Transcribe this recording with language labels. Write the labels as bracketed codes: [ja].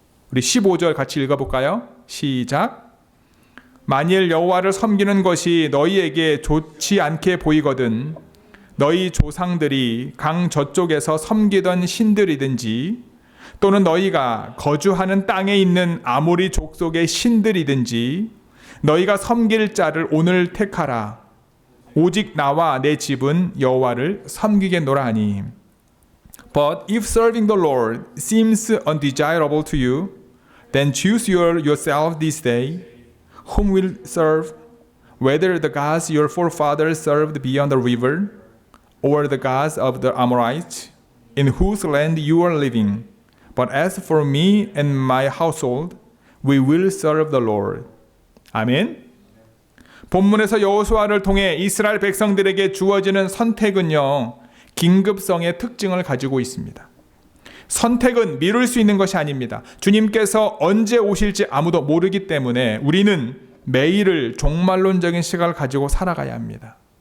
[ko] 우리 15절 같이 읽어볼까요? 시작. 만일 여호와를 섬기는 것이 너희에게 좋지 않게 보이거든 너희 조상들이 강 저쪽에서 섬기던 신들이든지 또는 너희가 거주하는 땅에 있는 아모리 족속의 신들이든지 너희가 섬길 자를 오늘 택하라. 오직 나와 내 집은 여호와를 섬기겠노라 하니. [en] But if serving the Lord seems undesirable to you, then choose yourself this day whom will serve, whether the gods your forefathers served beyond the river, or the gods of the Amorites, in whose land you are living. But as for me and my household, we will serve the Lord. [ko] 아멘. 본문에서 여호수아를 통해 이스라엘 백성들에게 주어지는 선택은요, 긴급성의 특징을 가지고 있습니다. 선택은 미룰 수 있는 것이 아닙니다. 주님께서 언제 오실지 아무도 모르기 때문에 우리는 매일을 종말론적인 시각을 가지고 살아가야 합니다.